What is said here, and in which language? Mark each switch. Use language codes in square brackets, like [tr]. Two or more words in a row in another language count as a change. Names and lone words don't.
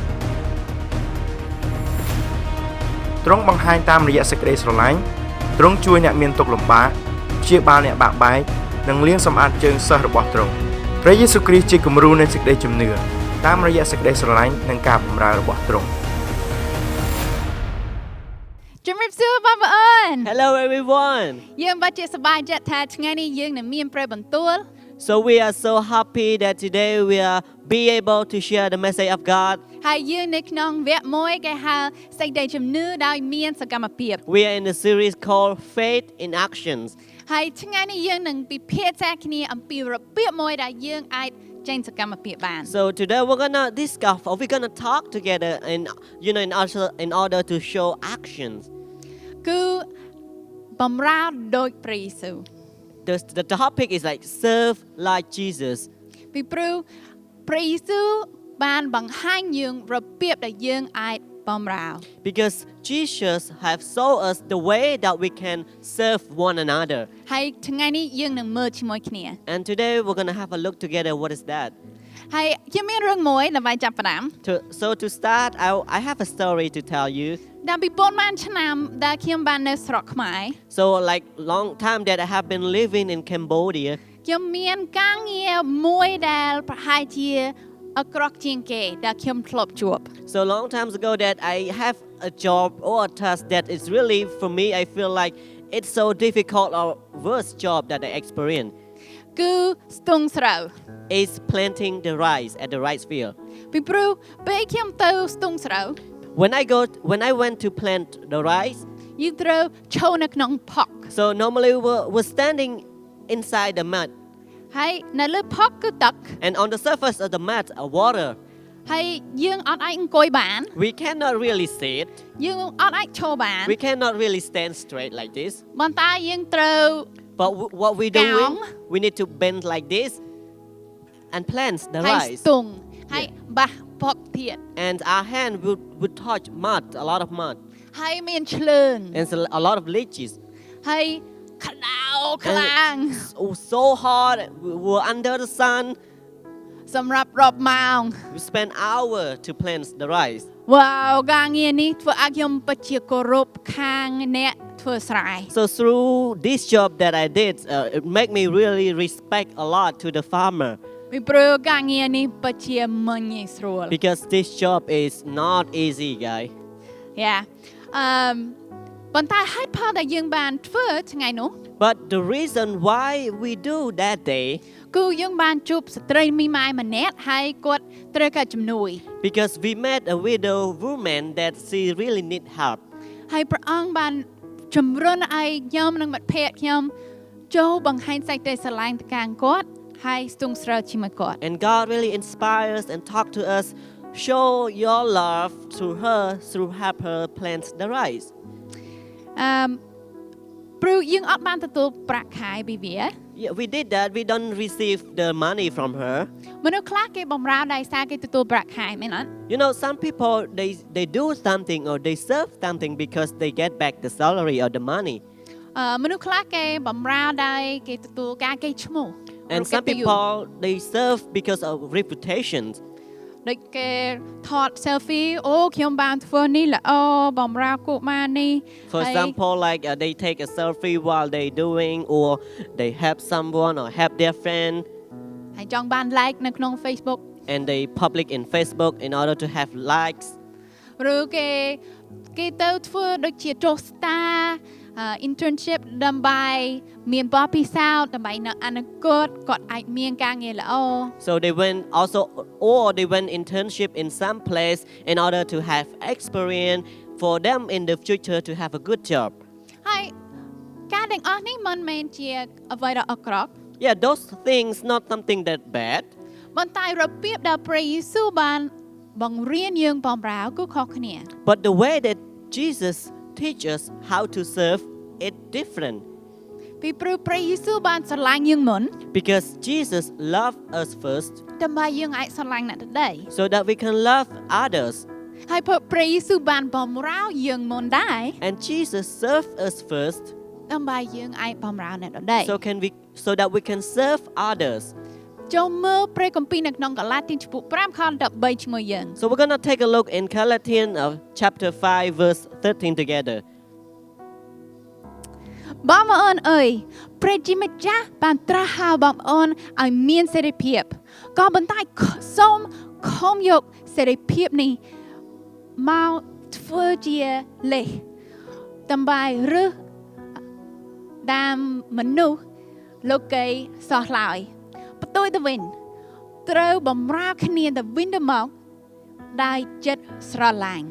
[km] ទ្រង់បង្ហាញតាមរយៈសេចក្តីស្រឡាញ់ទ្រង់ជួយអ្នកមានទុក្ខលំបាកព្យាបាលអ្នកបាក់បែកនិងលាងសម្អាតជើងសិស្សរបស់ទ្រង់ព្រះយេស៊ូវគ្រីស្ទជាគំរូនៃសេចក្តីជំនឿតាមរយៈសេចក្តីស្រឡាញ់និងការបម្រើរបស់ទ្រង់ ជំរាបសួរបងប្អូន [en] Hello everyone [km] យើងបាត់ជាសប្បាយចិត្តថាថ្ងៃនេះយើងនឹងមានព្រះបន្ទូល [en] So we are so happy that today we are be able to share the message of God [km] ហើយយើងនៅក្នុងវគ្គមួយគេហៅសេចក្តីជំនឿដោយមានសកម្មភាព [en] We are in a series called Faith in Actions [km] ហើយថ្ងៃនេះយើងនឹងពិភាក្សាគ្នាអំពីរបៀបមួយដែលយើងអាចចេញសកម្មភាពបាន [en] So today we're gonna discuss or we're gonna talk together and in order to show actions [km] គឺបំរើដូចព្រះយេស៊ូវ [en] The topic is like serve like Jesus [km] ពីព្រោះព្រះយេស៊ូវបានបង្ហាញយើងរបៀបដែលយើងអាចបំរើ [en] Because Jesus have shown us the way that we can serve one another [km] ហើយថ្ងៃនេះយើងនឹងមើលជាមួយគ្នា [en] And today we're gonna have a look together what is that [km] ហើយខ្ញុំមានរឿងមួយដើម្បីចាប់ផ្ដើម [en] So to start I have a story to tell you [km] ដល់ពីប៉ុន្មានឆ្នាំដែលខ្ញុំបាននៅស្រុកខ្មែរ [en] So like long time that I have been living in Cambodia [km] ខ្ញុំមានការងារមួយដែលប្រហែលជាអក្រក់ជាងគេដែលខ្ញុំធ្លាប់ជួប [en] So long times ago that I have a job or a task that is really for me I feel like it's so difficult or worst job that I experience [km] គឺស្ទូងស្រូវ [en] is planting the rice at the rice field [km] ពីព្រោះពេលខ្ញុំទៅស្ទូងស្រូវ [en] When I went to plant the rice [km] យើងត្រូវឈរនៅក្នុងផុក [en] So normally we're standing inside the mud [km] ហើយនៅលើផុកគឺទឹក [en] and on the surface of the mud are water [km] ហើយយើងអត់អាចអង្គុយបាន [en] We cannot really sit [km] យើងអត់អាចឈរបាន [en] We cannot really stand straight like this [km] ប៉ុន្តែយើងត្រូវ [en] But what we doing we need to bend like this and plant the [km] ហើយ [en] rice [km] ស្ទូងហើយបាសផុកទៀត [en] and our hand would touch mud a lot of mud [km] ហើយមានឆ្លើង [en] and a lot of leeches [km] ហើយក្តៅខ្លាំង [en] so hard we were under the sun [km] សម្រាប់រាប់ម៉ោង [en] we spent hour to plant the rice [km] វ៉ាវការងារនេះធ្វើឲ្យខ្ញុំពិតជាគោរពខាងអ្នកធ្វើស្រែ [en] So through this job that I did it make me really respect a lot to the farmer [km] ពីព្រោះការងារនេះពិតជាមិនងាយស្រួល [en] Because this job is not easy guy [km] Yeah ប៉ុន្តែហេតុផលដែលយើងបានធ្វើថ្ងៃនោះ [en] But the reason why we do that day, [km] គឺយើងបានជួបស្ត្រីមីម៉ាយម្នាក់ហើយគាត់ត្រូវការជំនួយ [en] because we met a widow woman that she really need help. [km] ហើយព្រះអង្គបានជំរុញឲ្យខ្ញុំនិងមិត្តភ័ក្តិខ្ញុំចូលបង្ហាញសេចក្តីស្រឡាញ់ទៅកាន់គាត់ហើយស្ទង់ស្រើជាមួយគាត់ [en] And God really inspires and talk to us, show your love to her through help her plant the rice. [km] ព្រោះយើងអត់បានទទួលប្រាក់ខែពីវា [en] Yeah, we did that. We don't receive the money from her. [km] មនុស្សខ្លះគេបំរើដោយសារគេទទួលប្រាក់ខែមែនអត់ [en] You know, some people they do something or they serve something because they get back the salary or the money. [km] មនុស្សខ្លះគេបំរើដោយគេទទួលការគេឈ្មោះ [en] And some people they serve because of reputations. [km] ដូចគេថត selfie អូខ្ញុំបានធ្វើនេះល្អបំរើកុមារនេះ [en] For example, like they take a selfie while they doing or they help someone or help their friend. [km] ហើយចង់បាន like នៅក្នុង Facebook [en] And they public in Facebook in order to have likes. [km] ឬគេទៅធ្វើដូចជាចុះ [en] star internship [km] ដើម្បីមានបទពិសោធន៍ដើម្បីនៅអនាគតគាត់អាចមានការងារល្អ [en] So they went also or they went internship in some place in order to have experience for them in the future to have a good job. [km] ហើយការទាំងអស់នេះមិនមែនជាអ្វីដ៏អាក្រក់ [en] Yeah, those things not something that bad. [km] ប៉ុន្តែរបៀបដែលព្រះយេស៊ូវបានបង្រៀនយើងបម្រើគឺខុសគ្នា [en] But the way that Jesus teach us how to serve it different. [km] ពីព្រោះព្រះយេស៊ូវបានស្រឡាញ់យើងមុន [en] Because Jesus loved us first [km] ដើម្បីយើងអាចស្រឡាញ់អ្នកដទៃ [en] so that we can love others. [km] ហើយព្រះយេស៊ូវបានបម្រើយើងមុនដែរ [en] And Jesus served us first [km] ដើម្បីយើងអាចបម្រើអ្នកដទៃ [en] so that we can serve others. [km] ចូលមើលព្រះគម្ពីរនៅក្នុងកាឡាទីនចំពោះ5ខ13ជាមួយយើង [en] So we're going to take a look in Galatians chapter 5 verse 13 together. [km] បងប្អូនអើយព្រះជាម្ចាស់បានត្រាស់ហៅបងប្អូនឲ្យមានសេរីភាពក៏ប៉ុន្តែសូមខំយកសេរីភាពនេះមកធ្វើជាលេសដើម្បីរើសដាមមនុស្សលោកីសោះឡើយផ្ទុយទៅវិញត្រូវបំរើគ្នាទៅវិញទៅមកដោយចិត្តស្រឡាញ់